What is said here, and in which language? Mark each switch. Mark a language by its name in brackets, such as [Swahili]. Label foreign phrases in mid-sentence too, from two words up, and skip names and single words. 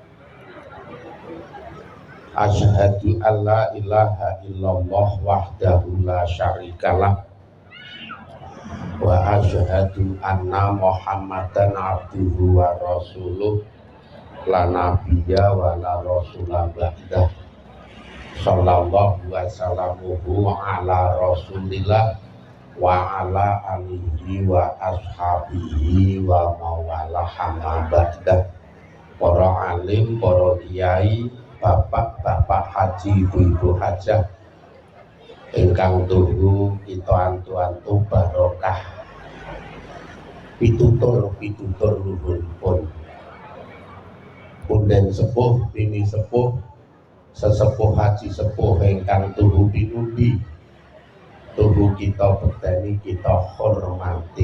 [Arabic] أشهد أن لا إله إلا الله وحده لا شريك له وأشهد أن محمدا عبده ورسوله لا نبي ولا رسول بعده. صلى الله وسلم على رسول الله وعلى آله وأصحابه ومن والاه أما بعد. [Javanese] Para alim, para kiai, bapak-bapak haji, ibu-ibu hajah ingkang tuhu kita antu-antu barokah pitutur luhuripun punden sepuh bini sepuh sesepuh haji sepuh ingkang tuhu pinundi tuhu kita beteni [Indonesian] kita hormati.